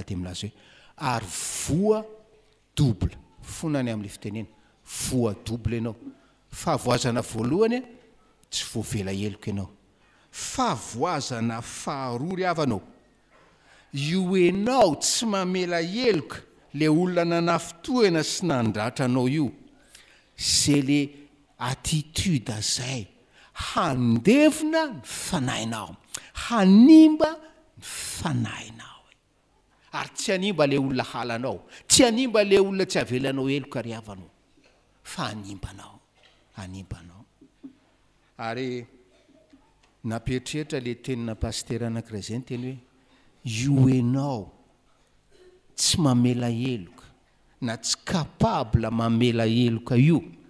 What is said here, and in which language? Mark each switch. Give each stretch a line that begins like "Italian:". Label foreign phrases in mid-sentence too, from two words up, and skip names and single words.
Malagasy: de milaza hoe ary voa double fonany amin'le fitenena voa double ianao fahavoazana voalohany tsy voavela heloka ianao fahavoazana faharoa ry avanao io enao tsy mamela heloka le olona nanafitohana sy nandratra anao io
French: c'est le attitude
Malagasy: zay handevina ny fanahinao hanimba ny fanahinao ary tsy hanimba le olona halanao tsy hanimba le olona tsy avelanao heloka ry avanao fa hanimbanao ary napetrehitra le tenina pasteur anankiray zay ny teny hoe io enao tsy mamela heloka na tsy capable mamela heloka io